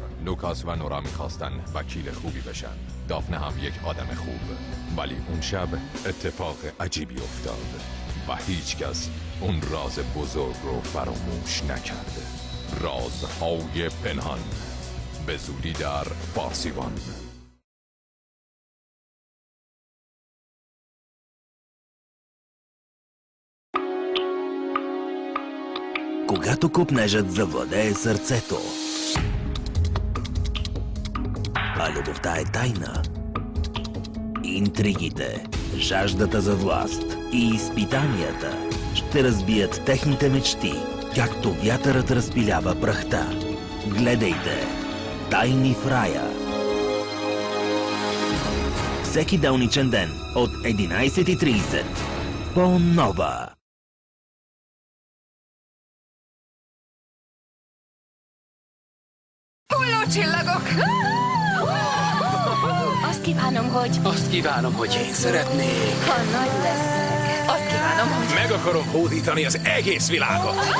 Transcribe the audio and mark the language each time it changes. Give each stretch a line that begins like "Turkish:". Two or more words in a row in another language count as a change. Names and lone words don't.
Persian: لوکاس و نورا می‌خواستن وکیل خوبی بشن. دافنه هم یک آدم خوب. ولی اون شب اتفاق عجیبی افتاد و هیچکس اون راز بزرگ رو فراموش نکرده. رازهای پنهان به زودی در فارسیوان.
Bulgarian: Когато копнежът завладее сърцето, а любовта е тайна, интригите, жаждата за власт и изпитанията ще разбият техните мечти, както вятърът разпилява прахта. Гледайте Тайни в рая. Всеки делничен ден от 11:30 по Нова.
Hungarian: Csillagok! Azt kívánom, hogy... Azt kívánom, hogy én szeretnék. Ha nagy leszek. Azt kívánom, hogy... Meg akarom hódítani az egész világot.